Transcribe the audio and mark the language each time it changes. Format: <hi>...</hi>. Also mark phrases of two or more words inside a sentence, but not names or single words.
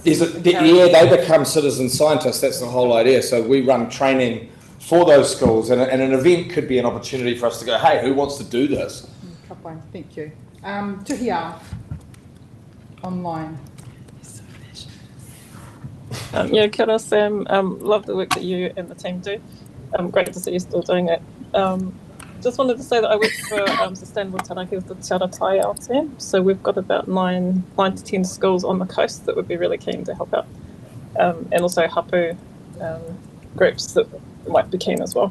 <en>They become citizen scientists. That's the whole idea. So we run training for those schools, and an event could be an opportunity for us to go, hey, who wants to do this? Thank you. Tuhia, online. Yeah,</en> <mi>kia ora, Sam.</mi> <en>Love the work that you and the team do. Great to see you still doing it. Just wanted to say that I work for Sustainable Taranaki with the Te Ara Tai team. So we've got about 9 to 10 schools on the coast that would be really keen to help out. And also hapu groups that might be keen as well.</en>